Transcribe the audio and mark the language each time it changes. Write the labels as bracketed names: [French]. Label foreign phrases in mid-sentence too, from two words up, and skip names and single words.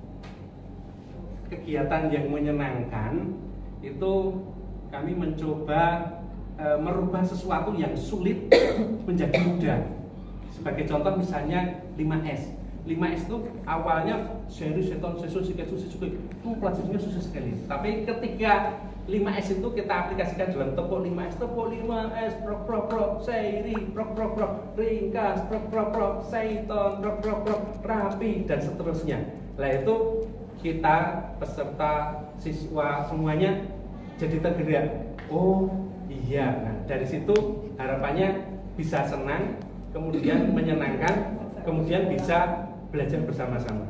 [Indonesian] Kegiatan yang menyenangkan itu kami mencoba merubah sesuatu yang sulit menjadi mudah. Sebagai contoh misalnya 5S. 5S itu awalnya seri, seton, sesul, sikesu, sisuke, itu pelajarannya susah sekali. Tapi ketika 5S itu kita aplikasikan dalam tepuk 5S, tepuk 5S, prok prok prok, seri, prok prok prok, ringkas, prok prok prok, seton, prok prok prok, rapi, dan seterusnya. Nah itu kita peserta, siswa semuanya jadi tergerak. Oh iya, nah dari situ harapannya bisa senang, kemudian menyenangkan, kemudian bisa belajar bersama-sama.